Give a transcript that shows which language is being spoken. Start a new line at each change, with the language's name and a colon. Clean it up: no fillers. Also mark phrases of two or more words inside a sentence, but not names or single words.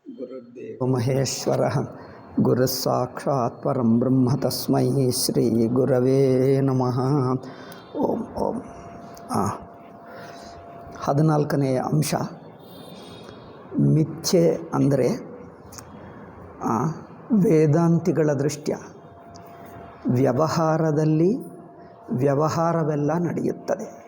Sanskrit: ಗುರುರ್ದೇವೋ ಮಹೇಶ್ವರಃ ಗುರುಸ್ಸಾಕ್ಷಾತ್ ಪರಂ ಬ್ರಹ್ಮ ತಸ್ಮೈ ಶ್ರೀ ಗುರವೇ ನಮಃ. ಓಂ ಓಂ.
Kannada: 14ನೇ ಅಂಶ ಮಿಥ್ಯೆ ಅಂದರೆ ವೇದಾಂತಿಗಳ ದೃಷ್ಟ್ಯ ವ್ಯವಹಾರದಲ್ಲಿ ವ್ಯವಹಾರವೆಲ್ಲ ನಡೆಯುತ್ತದೆ.